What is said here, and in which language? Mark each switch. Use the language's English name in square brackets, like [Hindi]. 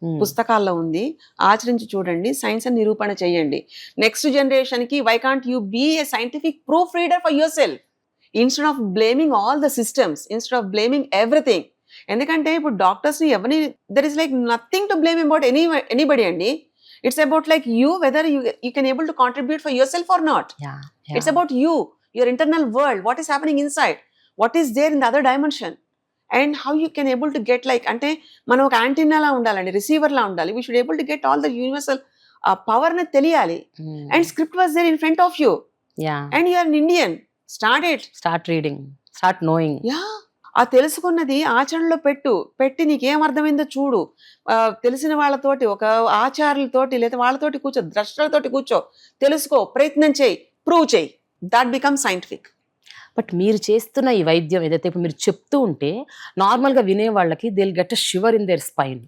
[Telugu] పుస్తకాల్లో ఉంది, ఆచరించి చూడండి, సైన్స్ అని నిరూపణ చేయండి. [English] Next generation కి why can't you be a scientific proof reader for yourself instead of blaming all the systems, instead of blaming everything. [Telugu] ఎందుకంటే ఇప్పుడు డాక్టర్స్ ని ఎవరిని, [English] There is like nothing to blame about anybody అండి. It's about like you, whether you can able to contribute for yourself or not. Yeah. It's about you, your internal world, what is happening inside, what is there in the other dimension, and how you can able to get like, [Telugu] ante మనం ఒక antenna లా ఉండాలండి, receiver లా ఉండాలి. [English] We should able to get all the universal power [Telugu] ని తెలియాలి. [English] And script was there in front of you. Yeah. And you are an Indian. Start reading, start knowing. Yeah. [Telugu] ఆ తెలుసుకున్నది ఆచరణలో పెట్టి నీకేం అర్థమైందో చూడు. తెలిసిన వాళ్ళతోటి, ఒక ఆచార్యులతోటి లేదా వాళ్ళతోటి కూర్చో, ద్రష్టలతోటి కూర్చో, తెలుసుకో, ప్రయత్నం చేయి, ప్రూవ్ చేయి. [English] That become scientific. [Telugu] బట్ మీరు చేస్తున్న ఈ వైద్యం ఏదైతే ఇప్పుడు మీరు చెప్తూ ఉంటే నార్మల్ గా వినే వాళ్ళకి [English] They will get a shiver in their spine.